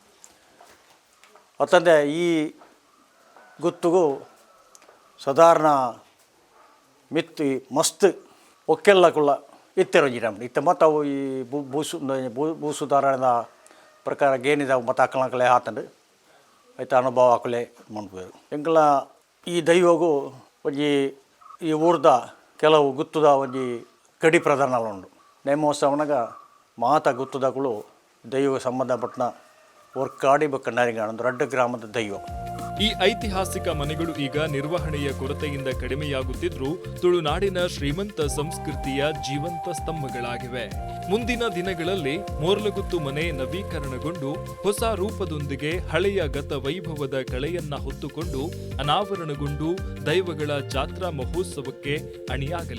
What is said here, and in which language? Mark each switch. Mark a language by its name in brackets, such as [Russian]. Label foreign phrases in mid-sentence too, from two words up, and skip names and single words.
[Tulu] ಮತ್ತಂದೆ ಈ ಗುತ್ತುಗೂ ಸಾಧಾರಣ ಮಿತ್ತು ಮಸ್ತ್ ಒಕ್ಕೆಲ್ಲ ಕುಳ್ಳ ಇತ್ತೆರೊಂಜಿ ನಮ್ದು ಇತ್ತ ಮತ್ತು ಅವು ಈ ಭೂಸುಧಾರಣದ ಪ್ರಕಾರ ಗೇನಿದಾವು ಮತ್ತು ಅಕ್ಕಲಕ್ಕಲೆ ಹಾತಂಡು ಆಯ್ತು ಅನುಭವ ಹಾಕಲೆ ಮಾಡ್ಬೋದು. ಎಂಕಲ ಈ ದೈವಗೂ ಒಂಜಿ ಈ ಊರ್ದ ಕೆಲವು ಗುತ್ತುದ ಒಂಜಿ ಕಡಿ ಪ್ರಧಾನ ಉಂಡು. ನೇಮೋತ್ಸವನಾಗ ಮಾತ ಗುತ್ತುದಗಳು ದೈವಕ್ಕೆ ಸಂಬಂಧಪಟ್ಟ ಒರ್ಕಾಡಿ ಬಕ್ಕ ನರಿಂಗಾಣ ಒಂದು ರಡ್ಡ ಗ್ರಾಮದ ದೈವ. [Kannada] ಈ ಐತಿಹಾಸಿಕ ಮನೆಗಳು ಈಗ ನಿರ್ವಹಣೆಯ ಕೊರತೆಯಿಂದ ಕಡಿಮೆಯಾಗುತ್ತಿದ್ರೂ ತುಳುನಾಡಿನ ಶ್ರೀಮಂತ ಸಂಸ್ಕೃತಿಯ ಜೀವಂತ ಸ್ತಂಭಗಳಾಗಿವೆ. ಮುಂದಿನ ದಿನಗಳಲ್ಲಿ ಮೋರ್ಲಗುತ್ತು ಮನೆ ನವೀಕರಣಗೊಂಡು ಹೊಸ ರೂಪದೊಂದಿಗೆ ಹಳೆಯ ಗತ ವೈಭವದ ಕಳೆಯನ್ನ ಹೊತ್ತುಕೊಂಡು ಅನಾವರಣಗೊಂಡು ದೈವಗಳ ಜಾತ್ರಾ ಮಹೋತ್ಸವಕ್ಕೆ ಅಣಿಯಾಗಲಿದೆ.